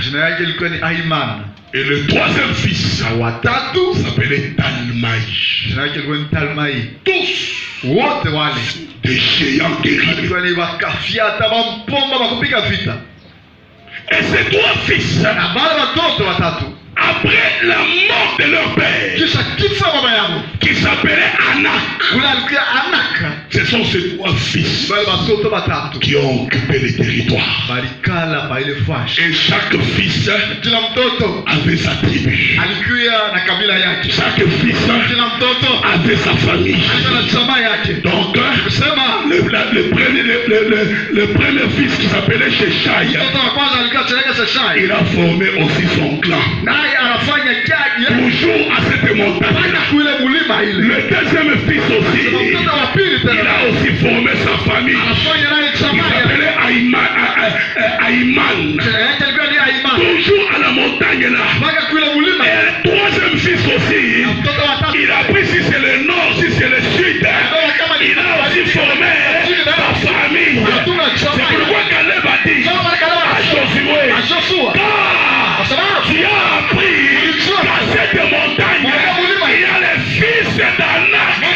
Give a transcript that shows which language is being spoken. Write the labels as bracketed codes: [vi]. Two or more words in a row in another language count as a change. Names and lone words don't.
[fr] Et le troisième fils s'appelait Talmaï. Tous des géants guerriers. Et ces 3 fils après la mort de leur père, [sw] kisha kifo ya baba yao [fr] qui s'appelait Anak. [sw] ule alikuwa Anak. [fr] Ce sont ces trois fils [sw] Bale batoto batatu [fr] qui ont occupé les territoires. [sw] balikala pa ile fashi. [fr] Et chaque fils [sw] Kila mtoto [fr] avait sa tribu. [sw] alikuwa na kabila yake. [fr] Chaque fils [sw] Kila mtoto [fr] avait sa famille. [sw] alikuwa na chama yake. [fr] Donc, [sw] Sema [fr] le premier fils qui s'appelait Sheshai, [sw] mtoto wa kwanza alikuwa Cheleka Seshai. [fr] il a formé aussi son clan. [sw] Naye anafanya jadi [fr] Toujours à cette montagne. [sw] fanya kule mulima ile. [fr] Le deuxième fils aussi, [sw] Mtoto wa pili [fr] il [sw] tena [fr] a aussi formé sa famille. [sw] anafanya naye [fr] Il [sw] chama yake. [fr] s'appelait Aïman. [sw] Yake alikuwa ni Aiman. [fr] Toujours à la montagne là. [sw] Mpaka kule mulima. [fr] Et le troisième fils aussi, [sw] Mtoto wa tatu [fr] il a pris si c'est le nord, si c'est le sud. Il a aussi formé sa famille. C'est pourquoi Caleb a dit à Josué, tu as appris qu'à cette montagne, il y a les fils d'Anak.